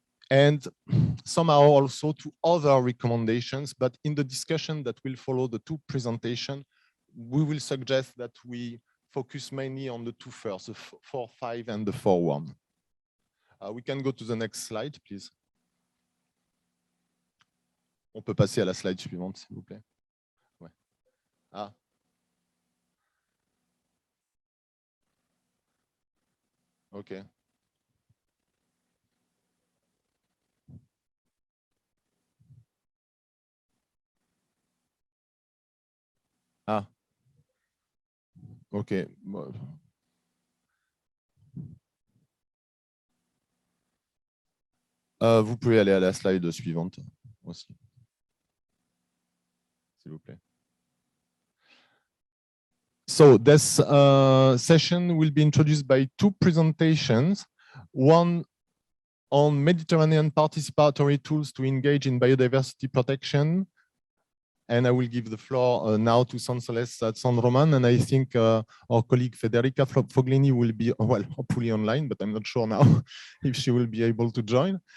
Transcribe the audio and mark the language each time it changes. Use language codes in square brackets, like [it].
[en] And somehow also to other recommendations, but in the discussion that will follow the two presentations, we will suggest that we focus mainly on the two first, the 4.5 and the 4.1. We can go to the next slide, please. [fr] On peut passer à la slide suivante, s'il vous plaît. Ouais. Ah. OK. Ah, ok. Vous pouvez aller à la slide suivante aussi, s'il vous plaît. [en] So this session will be introduced by two presentations, one on Mediterranean participatory tools to engage in biodiversity protection. And I will give the floor now to Sonsoles at San Roman, and I think our colleague Federica Foglini will be, well, hopefully online, but I'm not sure now if she will be able to join.